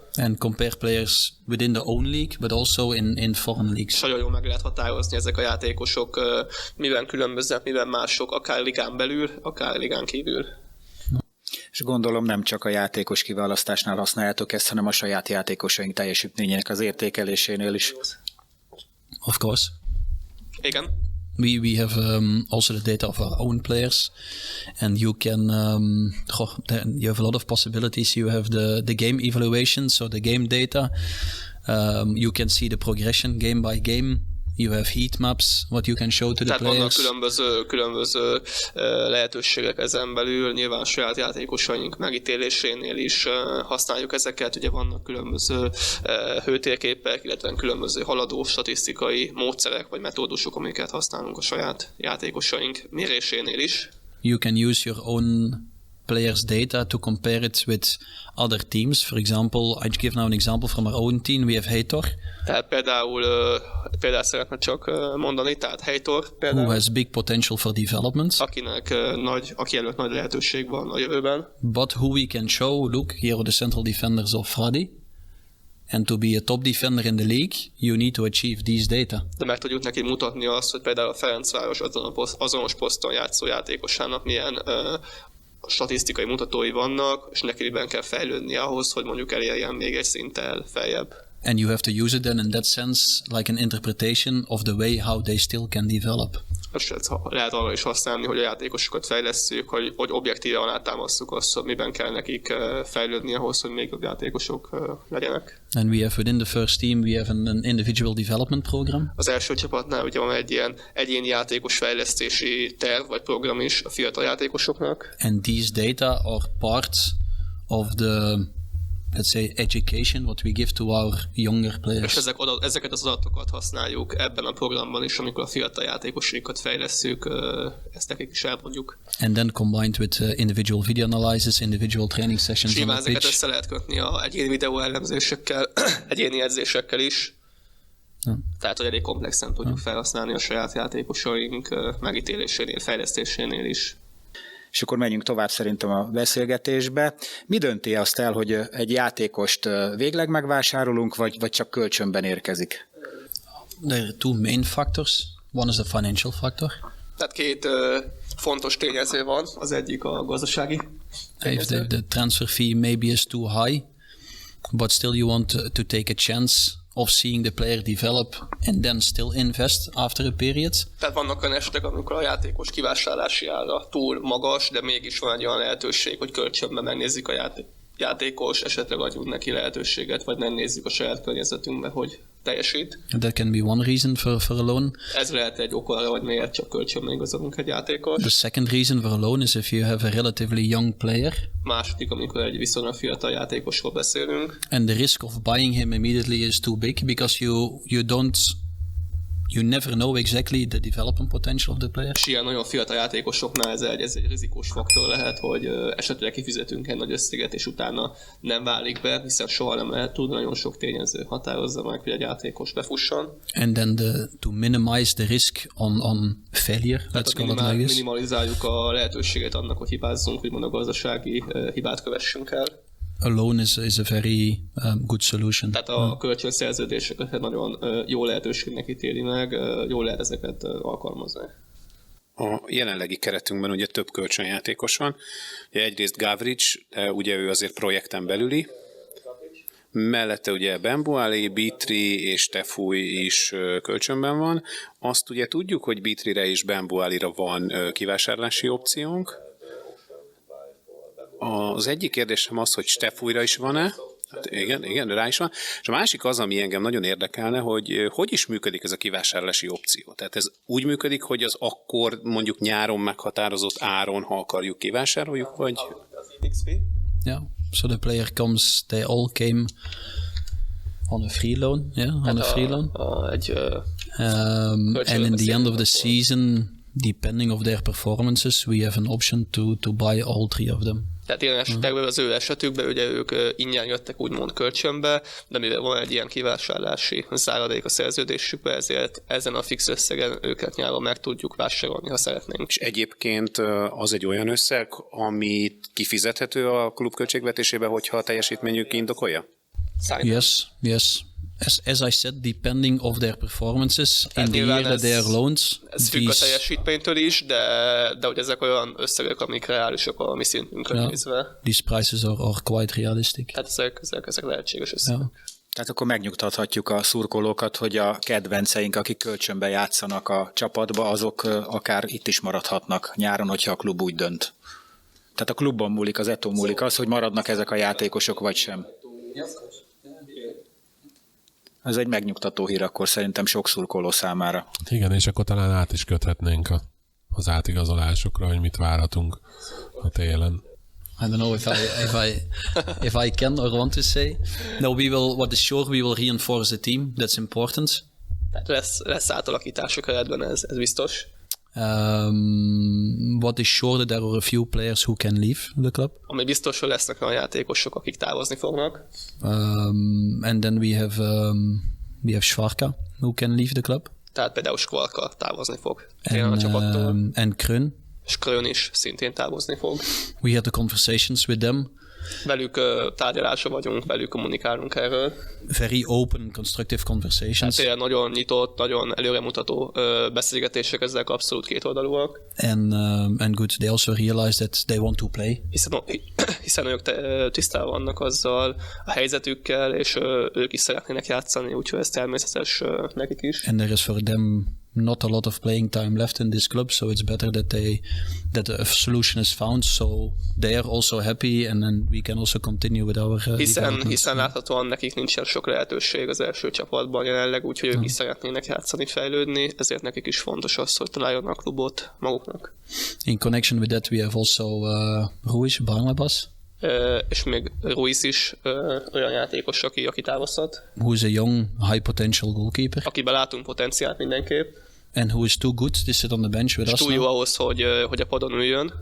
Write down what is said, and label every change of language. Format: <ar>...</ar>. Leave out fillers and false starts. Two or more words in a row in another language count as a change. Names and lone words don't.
<en>And compare players within the own league, but also in foreign leagues.</en> <hu>És nagyon jól meg lehet határozni ezek a játékosok, miben különböznek, miben mások, akár ligán belül, akár ligán kívül. És gondolom nem csak a játékos kiválasztásnál használjátok ezt, hanem a saját játékosaink teljesítményének az értékelésénél is.</hu> <en>Of course.</en> <hu>Igen.</hu> <en>We have also the data of our own players, and you can you have a lot of possibilities. You have the game evaluation, so the game data. You can see the progression game by game. You have heat maps, what you can show to the players.</en> <hu>Tehát vannak különböző lehetőségek ezen belül, nyilván saját játékosaink megítélésénél is használjuk ezeket, ugye vannak különböző hőtérképek, illetve különböző haladó statisztikai módszerek vagy metódusok, amiket használunk a saját játékosaink mérésénél is.</hu> <en>You can use your own players' data to compare it with other teams. For example, I give now an example from our own team. We have Hajrá.</en> <hu>Tehát például szeretne csak mondani, tehát Hajrá például.</hu> <en>Who has big potential for development.</en> <hu>Aki előtt nagy lehetőség van a jövőben.</hu> <en>But who we can show, look, here are the central defenders of Fradi. And to be a top defender in the league, you need to achieve these data.</en> <hu>De meg tudjuk neki mutatni azt, hogy például a Ferencváros azonos poszton játszó játékosának milyen statisztikai mutatói vannak, és nekiben kell fejlődni ahhoz, hogy mondjuk elérjen még egy szinttel feljebb.</hu> <en>And you have to use it then in that sense like an interpretation of the way how they still can develop.</en> <hu>És lehet arra is használni, hogy a játékosokat fejlesszük, hogy objektíven alátámasztjuk azt, hogy miben kell nekik fejlődni ahhoz, hogy még jobb játékosok legyenek.</hu> <en>And we have within the first team, we have an individual development program.</en> <hu>Az első csapatnál ugye van egy ilyen egyéni játékos fejlesztési terv vagy program is a fiatal játékosoknak.</hu> <en>And these data are part of the, let's say, education what we give to our younger players.</en> <hu>És ezeket az adatokat használjuk ebben a programban is, amikor a fiatal játékosokat fejlesszük, ezt nekik is elmondjuk.</hu> <en>And then combined with individual video analysis, individual training sessions on the pitch.</en> <hu>Ezeket össze lehet kötni a egyéni videó elemzésekkel, egyéni edzésekkel is. Tehát, hogy elég komplexen tudjuk felhasználni a saját játékosaink megítélésénél, fejlesztésénél is. És akkor menjünk tovább szerintem a beszélgetésbe. Mi dönti azt el, hogy egy játékost végleg megvásárolunk, vagy csak kölcsönben érkezik?</hu> <en>there are two main factors. One is the financial factor.</en> <hu>Tehát két fontos tényező van, az egyik a gazdasági tényező.</hu> <en>If the transfer fee maybe is too high, but still you want to take a chance of seeing the player develop and then still invest after a period.</en> <hu>Tehát vannak olyan esetek, amikor a játékos kivásárlási ára túl magas, de mégis van egy olyan lehetőség, hogy kölcsönben megnézzük a játékos, esetleg adjunk neki lehetőséget, vagy nem nézzük a saját környezetünkbe, hogy teljesít.</hu> <en>And that can be one reason for a loan.</en> <hu>Ez lehet egy ok arra, hogy miért csak kölcsönben igazolunk egy játékos.</hu> <en>The second reason for a loan is if you have a relatively young player.</en> <hu>Második, amikor egy viszonylag fiatal játékosról beszélünk.</hu> <en>And the risk of buying him immediately is too big because you never know exactly the development potential of the player.</en> <hu>És ilyen nagyon fiatal játékosoknál ez egy rizikós faktor lehet, hogy esetleg kifizetünk egy nagy összeget, és utána nem válik be, hiszen soha nem lehet tudni, nagyon sok tényező határozza meg, hogy egy játékos befusson.</hu> <en>And then to minimize the risk on failure, let's call it like this.</en> <hu>Minimalizáljuk a lehetőséget annak, hogy hibázzunk, úgymond a gazdasági hibát kövessünk el.</hu> <en>A loan is a very good solution.</en> <hu>Tehát a kölcsönszerződéseket nagyon jó lehetőségnek ítéli meg, jól lehet ezeket alkalmazni. A jelenlegi keretünkben ugye több kölcsönjátékos van. Ugye egyrészt Gavric, ugye ő azért projekten belüli. Mellette ugye Bembuali, Bitri és Tefúj is kölcsönben van. Azt ugye tudjuk, hogy Bitrire és Bembualira van kivásárlási opciónk. Az egyik kérdésem az, hogy Stefújra is van-e? Hát igen, rá is van. És a másik az, ami engem nagyon érdekelne, hogy is működik ez a kivásárlási opció. Tehát ez úgy működik, hogy az akkor mondjuk nyáron meghatározott áron, ha akarjuk, kivásároljuk, vagy...</hu> <en>Yeah, so the player comes, they all came on a free loan, on a free loan. And in the end of the season, depending of their performances, we have an option to buy all three of them.</en> <hu>Tehát ilyen esetekben az ő esetükben ugye ők ingyen jöttek úgymond kölcsönbe, de mivel van egy ilyen kivásárlási záradék a szerződésükbe, ezért ezen a fix összegen őket nyáron meg tudjuk vásárolni, ha szeretnénk. És egyébként az egy olyan összeg, amit kifizethető a klub költségvetésébe, hogyha a teljesítményük indokolja?</hu> <en>Yes. As I said, depending of their performances in the year that they are loaned.</en> <hu>Ez függ a teljesítménytől is, de hogy ezek olyan összegek, amik reálisak a mi szintünkön nézve.</hu> <en>These prices are quite realistic.</en> <hu>Hát ezek lehetséges összegek.</hu> <en>Yeah.</en> <hu>Tehát akkor megnyugtathatjuk a szurkolókat, hogy a kedvenceink, akik kölcsönbe játszanak a csapatba, azok akár itt is maradhatnak nyáron, hogyha a klub úgy dönt. Tehát a klubban múlik, az ETO múlik az, hogy maradnak ezek a játékosok, vagy sem. Ez egy megnyugtató hír akkor szerintem sok szurkoló számára. Igen, és akkor talán át is köthetnénk az átigazolásokra, hogy mit várhatunk a télen.</hu> <en>I don't know if I can or want to say. No, what is sure, we will reinforce the team. That's important.</en> <hu>Tehát lesz átalakítások eredben, ez biztos.</hu> <en>What is sure that there are a few players who can leave the club.</en> <hu>Ami biztos, hogy lesznek olyan játékosok, akik távozni fognak.</hu> <en>And then we have Schwarka who can leave the club.</en> <hu>Tehát például Schwarka távozni fog.</hu> <en>And Krön.</en> <hu>És Külön is szintén távozni fog.</hu> <en>We had the conversations with them.</en> <hu>Velük tárgyalásra vagyunk, velük kommunikálunk erről.</hu> <en>Very open, constructive conversations.</en> <hu>Tehát nagyon nyitott, nagyon előremutató beszélgetések, ezek abszolút kétoldalúak.</hu> <en>And good, they also realize that they want to play.</en> <hu>Hiszen ők tisztában vannak azzal a helyzetükkel, és ők is szeretnének játszani, úgyhogy ez természetes nekik is.</hu> <en>And there is for them not a lot of playing time left in this club, so it's better that a solution is found, so they are also happy, and then we can also continue with our</en> <hu>hiszen láthatóan nekik nincsen sok lehetőség az első csapatban jelenleg, úgyhogy ők is szeretnének játszani, fejlődni, ezért nekik is fontos az, hogy találjanak klubot maguknak.</hu> <en>In connection with that we have also Ruiz Barnabas.</en> <hu>És még Ruiz is olyan játékos, aki távozhat.</hu> <en>Who is a young, high potential goalkeeper.</en> <hu>Akiben látunk potenciált mindenképp.</hu> <en>And who is too good to sit on the bench with us.</en> <hu>Túl jó ahhoz, hogy a padon üljön.</hu>